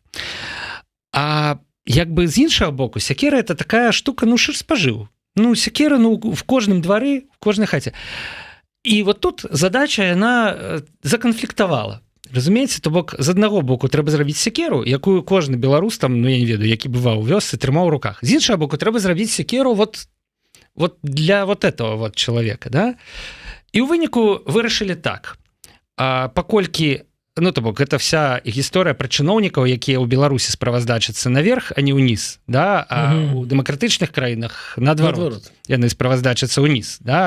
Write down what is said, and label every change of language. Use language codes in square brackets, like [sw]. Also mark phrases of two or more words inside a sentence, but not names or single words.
[be] А як бы з іншага боку, секера [ru] это такая штука, [be] ну, шыр спажыў. Ну, секера, ну, в кожным двары, в кожнай хаце. І вот тут задача, яна законфліктавала. Разумееце, то бок, з аднаго боку трэба зрабіць секеру, якую кожны беларус там, ну, я не ведаю, які бываў у вёсцы, трымаў у руках. З іншага боку трэба зрабіць секеру вот для [ru] вот этого вот [be] чалавека, да? І ў выніку вырашылі так. Паколькі, ну, то бок, гэта вся гісторыя пра чыноўнікаў, якія ў Беларусі справаздачацца наверх, а не ўніз, да? А ў дэмакратычных краінах наадварот. Яны справаздачацца ўніз, да?